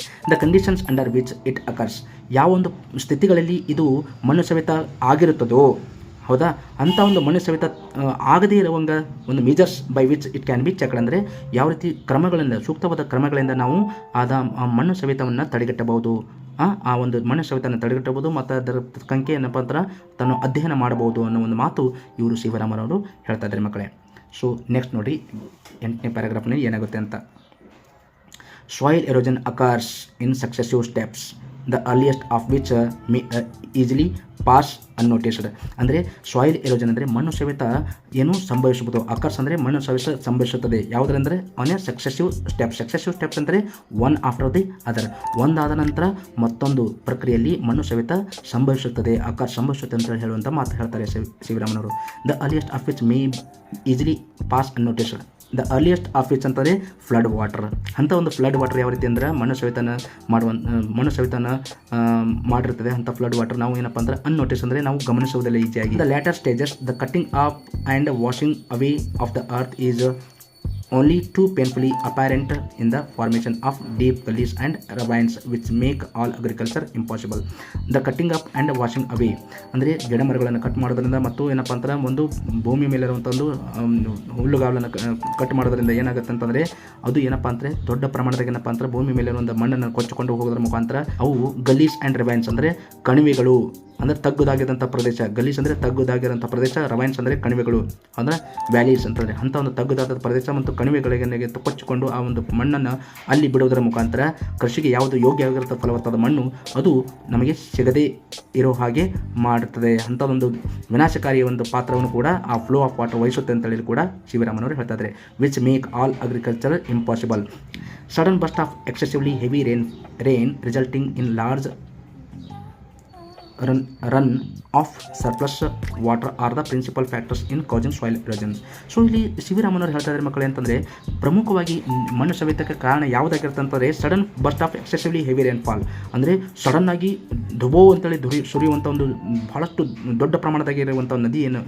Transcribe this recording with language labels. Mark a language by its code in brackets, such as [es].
[en] the conditions under which it occurs, [kn] ಯಾವೊಂದು ಸ್ಥಿತಿಗಳಲ್ಲಿ ಇದು ಮಣ್ಣು ಸವೆತ ಆಗಿರುತ್ತದೋ, ಹೌದಾ, ಅಂಥ ಒಂದು ಮಣ್ಣು ಸವೆತ ಆಗದೇ ಇರುವಂಗ ಒಂದು [en] measures by which it can be checked, [kn] ಅಂದರೆ ಯಾವ ರೀತಿ ಕ್ರಮಗಳಿಂದ, ಸೂಕ್ತವಾದ ಕ್ರಮಗಳಿಂದ ನಾವು ಆ ಮಣ್ಣು ಸವೆತವನ್ನು ತಡೆಗಟ್ಟಬಹುದು, ಆ ಒಂದು ಮಣ್ಣು ಸವೆತವನ್ನು ತಡೆಗಟ್ಟಬಹುದು ಮತ್ತು ಅದರ ಕಂಕೆ ಏನಪ್ಪ ಅಂದ್ರೆ ತಾನು ಅಧ್ಯಯನ ಮಾಡಬಹುದು ಅನ್ನೋ ಒಂದು ಮಾತು ಇವರು ಶಿವರಾಮರವರು ಹೇಳ್ತಾ ಇದ್ದಾರೆ ಮಕ್ಕಳೇ. ಸೊ ನೆಕ್ಸ್ಟ್ ನೋಡಿ 8ನೇ ಪ್ಯಾರಾಗ್ರಾಫ್ನಲ್ಲಿ ಏನಾಗುತ್ತೆ ಅಂತ. [en] Soil erosion occurs in successive steps, the earliest of which may easily pass unnoticed. [kn] ಅಂದರೆ [en] soil erosion [kn] ಅಂದರೆ ಮಣ್ಣು ಸವೆತ ಏನು ಸಂಭವಿಸಬಹುದು. ಅಕರ್ಸ್ ಅಂದರೆ ಮಣ್ಣು ಸಂಭವಿಸುತ್ತದೆ ಯಾವುದರಂದರೆ ಅವನೇ [en] successive steps [kn] ಅಂದರೆ [en] one after the other, [kn] ಒಂದಾದ ನಂತರ ಮತ್ತೊಂದು ಪ್ರಕ್ರಿಯೆಯಲ್ಲಿ ಮಣ್ಣು ಸವೆತ ಸಂಭವಿಸುತ್ತದೆ ಅಂತ ಹೇಳುವಂಥ ಮಾತು ಹೇಳ್ತಾರೆ ಶಿವರಾಮನವರು. [en] The earliest of which may easily pass unnoticed. The earliest of which [kn] ಅಂತಂದರೆ [en] Flood water. [kn] ಅಂಥ ಒಂದು ಫ್ಲಡ್ ವಾಟರ್ ಯಾವ ರೀತಿ ಅಂದರೆ ಮಣ್ಣು ಸವೆತನ ಮಾಡಿರ್ತದೆ. ಅಂಥ ಫ್ಲಡ್ ವಾಟರ್ ನಾವು ಏನಪ್ಪ ಅಂದ್ರೆ ಅನ್ನೋಟಿಸ್ ಅಂದರೆ ನಾವು ಗಮನಿಸುವುದಿಲ್ಲ ಈಸಿಯಾಗಿ. [en] The later stages, the cutting up and washing away of the earth is only too painfully apparent in the formation of deep gullies and ravines which make all agriculture impossible. The cutting up and washing away [kn] ಅಂದರೆ ಗಿಡ ಮರಗಳನ್ನು cut ಮಾಡೋದ್ರಿಂದ ಮತ್ತು ಏನಪ್ಪ ಅಂದ್ರೆ ಒಂದು ಭೂಮಿ ಮೇಲಿರುವಂಥ ಒಂದು ಹುಲ್ಲುಗಾವಲನ್ನು ಕಟ್ ಮಾಡೋದ್ರಿಂದ ಏನಾಗುತ್ತೆ ಅಂತಂದರೆ ಅದು ಏನಪ್ಪ ಅಂದರೆ ದೊಡ್ಡ ಪ್ರಮಾಣದಾಗ ಏನಪ್ಪ ಅಂದ್ರೆ ಭೂಮಿ ಮೇಲಿರುವಂಥ ಮಣ್ಣನ್ನು ಕೊಚ್ಚಿಕೊಂಡು ಹೋಗೋದ್ರ ಮುಖಾಂತರ ಅವು [en] gullies and ravines [kn] ಅಂದರೆ ಕಣಿವೆಗಳು, ಅಂದರೆ ತಗ್ಗುದಾಗಿರೋಂಥ ಪ್ರದೇಶ, ಗಲೀಸ್ ಅಂದರೆ ತಗ್ಗುದಾಗಿರೋಂಥ ಪ್ರದೇಶ, ರವೈನ್ಸ್ ಅಂದರೆ ಕಣಿವೆಗಳು ಅಂದರೆ ವ್ಯಾಲೀಸ್ ಅಂತಂದರೆ ಅಂಥ ಒಂದು ತಗ್ಗುದಾದ ಪ್ರದೇಶ ಮತ್ತು ಕಣಿವೆಗಳಿಗೆ ಕೊಚ್ಚಿಕೊಂಡು ಆ ಒಂದು ಮಣ್ಣನ್ನು ಅಲ್ಲಿ ಬಿಡೋದರ ಮುಖಾಂತರ ಕೃಷಿಗೆ ಯಾವುದು ಯೋಗ್ಯವಾಗಿರುತ್ತೆ ಫಲವತ್ತಾದ ಮಣ್ಣು ಅದು ನಮಗೆ ಸಿಗದೇ ಇರೋ ಹಾಗೆ ಮಾಡುತ್ತದೆ. ಅಂಥದ್ದೊಂದು ವಿನಾಶಕಾರಿ ಒಂದು ಪಾತ್ರವನ್ನು ಕೂಡ ಆ ಫ್ಲೋ ಆಫ್ ವಾಟರ್ ವಹಿಸುತ್ತೆ ಅಂತೇಳಿ ಕೂಡ ಶಿವರಾಮನವರು ಹೇಳ್ತಾ ಇದ್ದಾರೆ. [en] Which make all agriculture impossible. Sudden burst of excessively heavy rain resulting in large run of surplus water are the principal factors in causing soil erosion. [kn] So ಇಲ್ಲಿ ಶಿವರಾಮನವರು ಹೇಳ್ತಾ ಇದ್ದಾರೆ ಮಕ್ಕಳೇ ಅಂತಂದರೆ ಪ್ರಮುಖವಾಗಿ ಮಣ್ಣು ಸವೆತಕ್ಕೆ ಕಾರಣ ಯಾವುದಾಗಿರುತ್ತೆ ಅಂತಂದರೆ [en] sudden burst of excessively heavy rainfall, [kn] ಅಂದರೆ ಸಡನ್ನಾಗಿ ದುಬೋ ಅಂತೇಳಿ ಸುರಿಯುವಂಥ ಒಂದು ಬಹಳಷ್ಟು ದೊಡ್ಡ ಪ್ರಮಾಣದಾಗಿರುವಂಥ ನದಿ